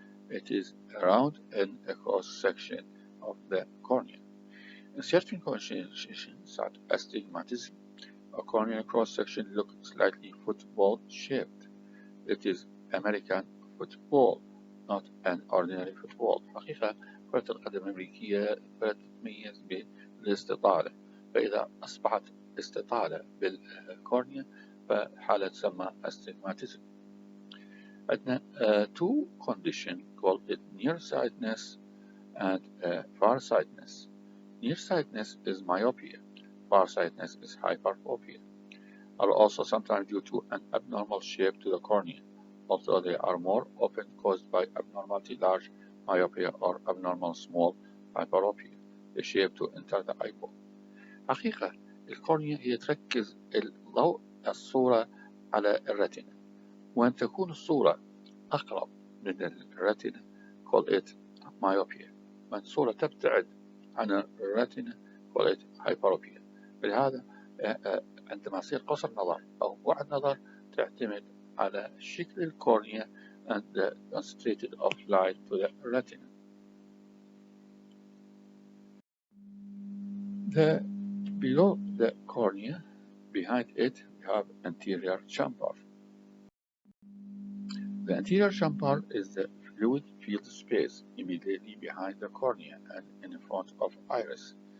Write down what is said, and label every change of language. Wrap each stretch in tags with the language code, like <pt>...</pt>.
<en>It is round in a cross section of the cornea. In certain conditions, such as astigmatism, a corneal cross section looks slightly football shaped. It is American football, not an ordinary football.</en> <ar>حقيقة كرة القدم الأمريكية كرة تتميز بالاستطالة، فإذا أصبحت استطالة بالكورنيا فحالة تسمى astigmatism. عندنا</ar> <en>two conditions called it nearsightedness and farsightness. Nearsightedness is myopia. Farsightedness is hyperopia. Are also sometimes due to an abnormal shape to the cornea, although they are more often caused by abnormality large myopia or abnormal small hyperopia, the shape to enter the eyeball.</en> <ar>حقيقة الكورنيا هي تركز الضوء الصورة على الرتنا، وأن تكون الصورة أقرب من الرتنا</ar> <en>call it myopia،</en> <ar>وأن الصورة تبتعد عن الرتنا</ar> <en>call it hyperopia.</en> <ar>لهذا عندما يصير قصر نظر أو بعد نظر تعتمد على شكل الكورنيا</ar> <en>and the concentrated of light to the retina. Below the cornea, behind it, we have anterior chamber. The anterior chamber is the fluid filled space immediately behind the cornea and in front of iris.</en>